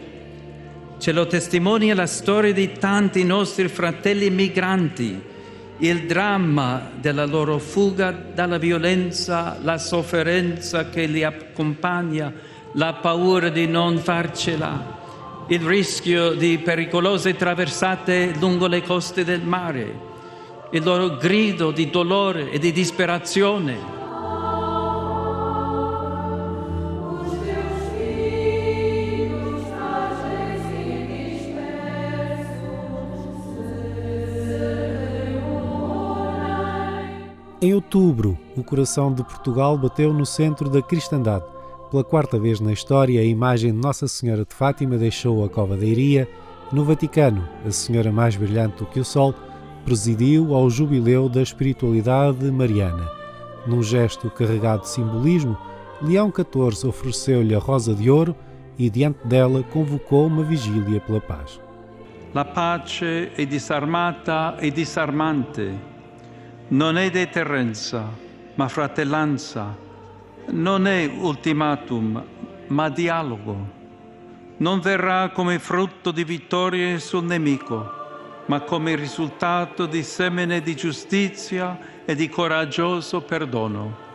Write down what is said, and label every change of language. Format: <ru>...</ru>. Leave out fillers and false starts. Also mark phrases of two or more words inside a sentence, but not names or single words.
<it>Ce lo testimonia la storia di tanti nostri fratelli migranti, il dramma della loro fuga dalla violenza, la sofferenza che li accompagna, la paura di non farcela, il rischio di pericolose traversate lungo le coste del mare, il loro grido di dolore e di disperazione.</it> <pt>Em outubro, o coração de Portugal bateu no centro da cristandade. Pela quarta vez na história, a imagem de Nossa Senhora de Fátima deixou a Cova da Iria. No Vaticano, a Senhora mais brilhante do que o Sol presidiu ao jubileu da espiritualidade mariana. Num gesto carregado de simbolismo, Leão XIV ofereceu-lhe a Rosa de Ouro e, diante dela, convocou uma vigília pela paz.</pt> <it>La pace è disarmata e disarmante. Non è deterrenza, ma fratellanza. Non è ultimatum, ma dialogo. Non verrà come frutto di vittorie sul nemico, ma come risultato di semine di giustizia e di coraggioso perdono.</it>